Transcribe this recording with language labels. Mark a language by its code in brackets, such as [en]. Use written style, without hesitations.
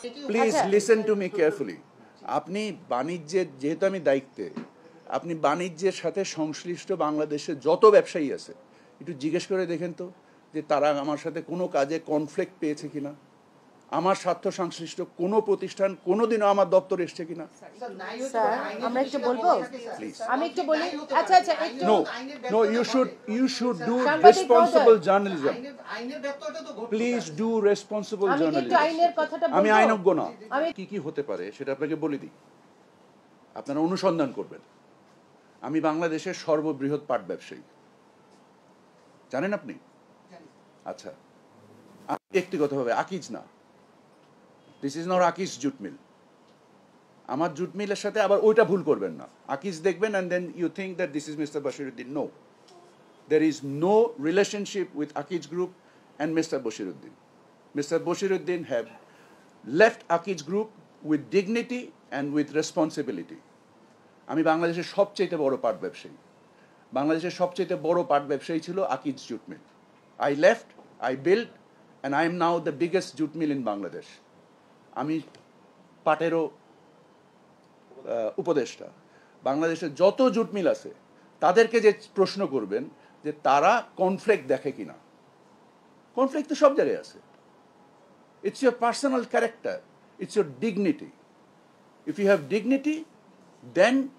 [bn] Please listen to me carefully. আপনি বাণিজ্যের, যেহেতু আমি দায়িত্বে, আপনি বাণিজ্যের সাথে সংশ্লিষ্ট বাংলাদেশের যত ব্যবসায়ী আছে একটু জিজ্ঞেস করে দেখেন তো যে তারা আমার সাথে কোনো কাজে কনফ্লিক্ট পেয়েছে কিনা, আমার স্বার্থ সংশ্লিষ্ট কোনো প্রতিষ্ঠান কোনোদিনও আমার দপ্তরে এসেছে কিনা। স্যার, আমরা একটু বলবো, আমি একটু বলি। আচ্ছা একটু, [en] No, you should do responsible journalism. Please do responsible journalism. [bn] আমি আইনজ্ঞ না, কি হতে পারে সেটা আপনাকে বলে দিই, আপনারা অনুসন্ধান করবেন। আমি বাংলাদেশের সর্ববৃহৎ পাট ব্যবসায়ী, জানেন আপনি? আচ্ছা, আমি ব্যক্তিগতভাবে আকিজ না, [en] This is not Akij jute mill. [bn] আমার জুট মিলের সাথে আবার ওইটা ভুল করবেন না, আকিজ দেখবেন [en] and then you think that this is Mr. Bashiruddin. No, there is no relationship with Akiz Group and Mr. Bashiruddin. Mr. Bashiruddin have left Akiz Group with dignity and with responsibility. [bn] আমি বাংলাদেশের সবচেয়ে বড় পাট ব্যবসায়ী, বাংলাদেশের সবচেয়ে বড় পাট ব্যবসায়ী ছিল Akij jute mill. [en] I left, I built, and I am now the biggest jute mill in Bangladesh. [bn] আমি পাটেরও উপদেষ্টা। বাংলাদেশের যত জুট মিল আছে তাদেরকে যে প্রশ্ন করবেন যে তারা কনফ্লিক্ট দেখে কিনা, কনফ্লিক্ট তো সব জায়গায় আছে। [en] It's your personal character, it's your dignity. If you have dignity, then